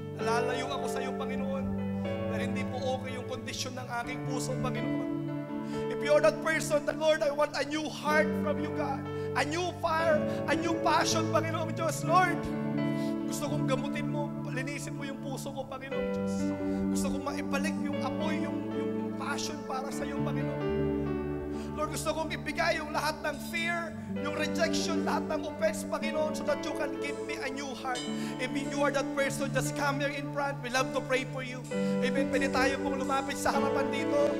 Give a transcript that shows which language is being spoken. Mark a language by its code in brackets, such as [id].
[tl] Nalalayo ako sa iyo, Panginoon, dahil hindi po okay yung kondisyon ng aking puso, Panginoon. [en] If you're that person, the Lord, I want a new heart from you, God. A new fire, a new passion, Panginoong Diyos. Lord, [tl] gusto kong gamutin mo. linisin mo yung puso ko, Panginoon Diyos. Gusto kong maibalik yung apoy, yung passion para sa iyo, Panginoon. Lord, gusto kong ibigay yung lahat ng fear, yung rejection, lahat ng offense, Panginoon, [en] so that you can give me a new heart. If you are that person, just come here in front. We love to pray for you. Amen. [tl] Pwede tayo pong lumapit sa harapan dito.